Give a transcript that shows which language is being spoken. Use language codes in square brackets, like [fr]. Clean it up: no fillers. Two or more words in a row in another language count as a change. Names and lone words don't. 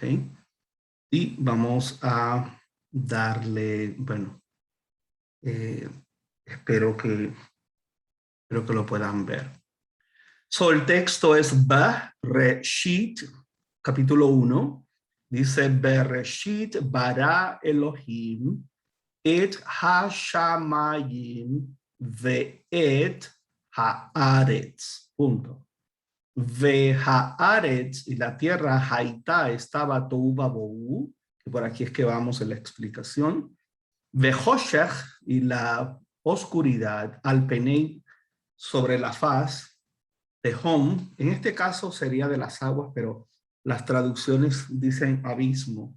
[es] Y vamos a darle, bueno, eh, espero que, espero que lo puedan ver. So, el texto es Bereshit, capítulo 1. Dice, [he] בראשית ברא אלוהים את השמים ואת הארץ. [es] Punto. [he] והארץ, [es] y la tierra haitá estaba [he] תוהו ובוהו, [es] que por aquí es que vamos en la explicación. [he] וחושך, [es] y la oscuridad [he] על פני [es] sobre la faz de hom, en este caso sería de las aguas, pero las traducciones dicen abismo.